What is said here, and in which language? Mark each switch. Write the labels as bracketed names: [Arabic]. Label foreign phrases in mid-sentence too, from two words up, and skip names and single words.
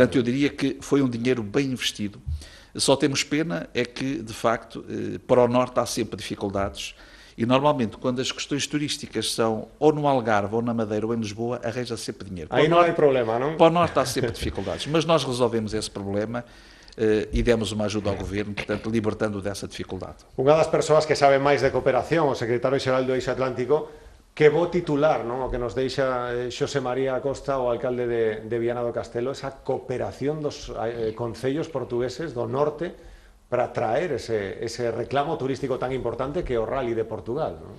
[Portuguese] Portanto eu diria que foi um dinheiro bem investido. Só temos pena é que, de facto, para o norte há sempre dificuldades. E normalmente, quando as questões turísticas são ou no Algarve, ou na Madeira, ou em Lisboa, arranja sempre dinheiro. Aí não há problema, não? Para o norte há sempre dificuldades, mas nós resolvemos esse problema e demos uma ajuda ao governo, portanto, libertando dessa dificuldade. [Galician] Unha das persoas que sabe máis de cooperación, o secretario xeral do Eixo Atlántico, que vou titular, non? O que nos deixa Xosé María Acosta, o alcalde de Viana do Castelo, esa cooperación dos concellos portugueses do norte para traer ese reclamo turístico tan importante que é o Rally de Portugal, non?